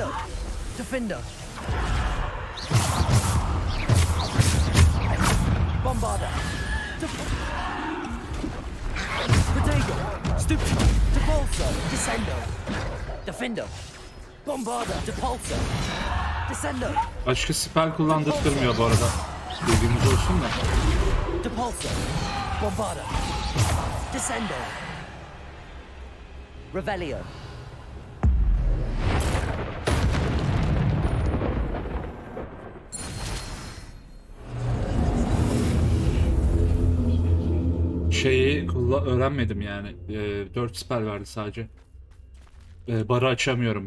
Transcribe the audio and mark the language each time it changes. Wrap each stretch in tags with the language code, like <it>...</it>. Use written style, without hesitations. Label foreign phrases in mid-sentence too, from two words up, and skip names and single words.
<tr>Defender. Bombarda. Protego. Stupid. Depulso. Descendo. Defender. Bombarda. Depulso. Descendo. Başka spell kullandırtmıyor bu arada. Bilgimiz olsun da. Depulso. Bombarda. Descendo. Revelio. Şeyi öğrenmedim yani. 4 spell verdi sadece. Barı açamıyorum.</tr>